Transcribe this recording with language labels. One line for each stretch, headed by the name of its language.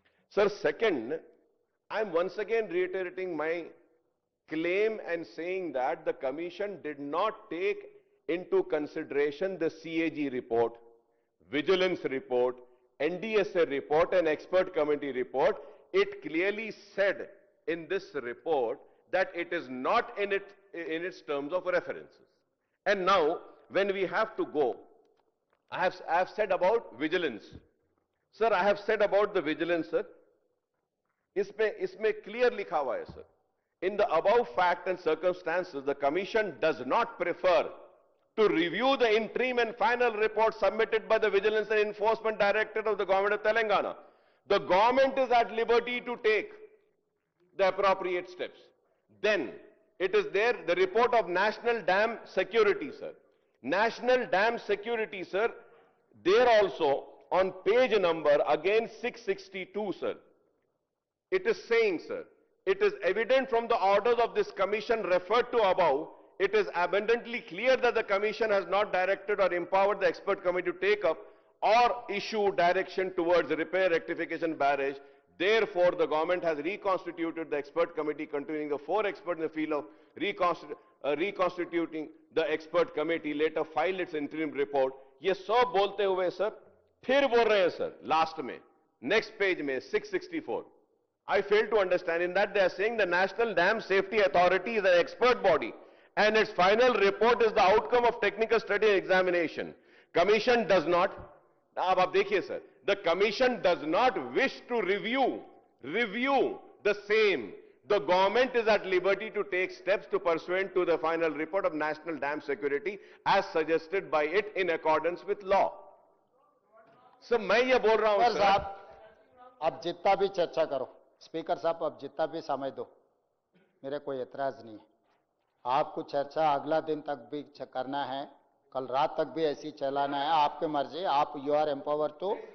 English: Sir, second, I am once again reiterating my claim and saying that the Commission did not take into consideration the CAG report, Vigilance report, NDSA report and Expert Committee report. It clearly said in this report that it is not in its terms of references. And now, when we have to go, I have said about vigilance. Sir, I have said about the vigilance, sir.
Hindi: इसमें clear लिखा हुआ है, sir.
English: In the above fact and circumstances, the Commission does not prefer to review the interim and final report submitted by the Vigilance and Enforcement Directorate of the Government of Telangana. The government is at liberty to take the appropriate steps. Then, it is there, the report of National Dam Security, sir. National Dam Security, sir, there also, on page number, again 662, sir. It is saying, sir, it is evident from the orders of this Commission referred to above, it is abundantly clear that the Commission has not directed or empowered the Expert Committee to take up or issue direction towards repair rectification barrage. Therefore, the government has reconstituted the Expert Committee containing the 4 experts in the field of reconstituting the Expert Committee, later filed its interim report.
Hindi: ये सब बोलते हुए sir फिर बोल रहे हैं sir last में next page में 664.
English: I fail to understand. In that they are saying the National Dam Safety Authority is an expert body and its final report is the outcome of technical study and examination. Commission does not,
Hindi: अब आप देखिए sir,
English: the Commission does not wish to review the same. The government is at liberty to take steps to pursuant to the final report of National Dam Security as suggested by it in accordance with law.
Hindi: So मैं ये बोल रहा हूं sir, अब जितना भी चर्चा करो स्पीकर साहब, अब जितना भी समय दो, मेरे कोई एतराज नहीं है. आपको चर्चा अगला दिन तक भी करना है, कल रात तक भी ऐसी चलाना है, आपकी मर्जी. आप
English: you are empower to